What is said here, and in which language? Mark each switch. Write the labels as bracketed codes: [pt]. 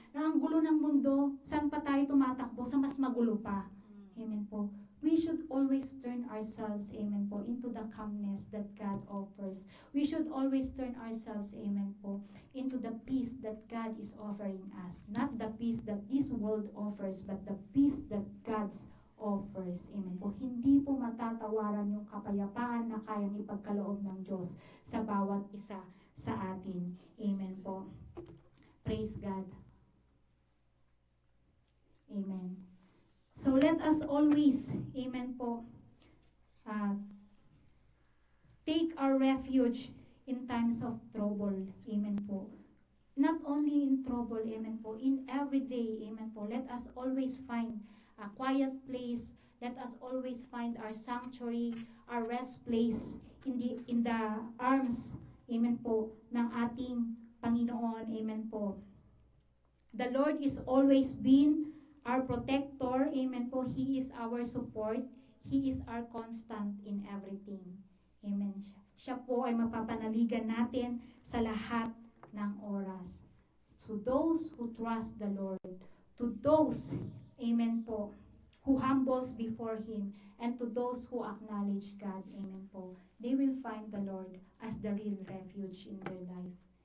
[tl] Na ang gulo ng mundo, saan pa tayo tumatakbo? Sa mas magulo pa. Amen po. [en] We should always turn ourselves, amen po, into the calmness that God offers. We should always turn ourselves, amen po, into the peace that God is offering us. Not the peace that this world offers, but the peace that God's offers. [tl] Amen po. Hindi po matatawaran yung kapayapaan na kayang ipagkaloob ng Diyos sa bawat isa sa atin. Amen po. Praise God. Amen. [en] So let us always, amen po, take our refuge in times of trouble. Amen po. Not only in trouble, amen po, in every day, amen po, let us always find a quiet place. Let us always find our sanctuary, our rest place in the arms, amen po, [tl] ng ating Panginoon. [en] Amen po. The Lord is always been our protector. Amen po. He is our support. He is our constant in everything. Amen. [tl] Siya po ay mapapanaligan natin sa lahat ng oras. [en] To those who trust the Lord, to those, amen po, who humbles before Him, and to those who acknowledge God, amen po, they will find the Lord as the real refuge in their life.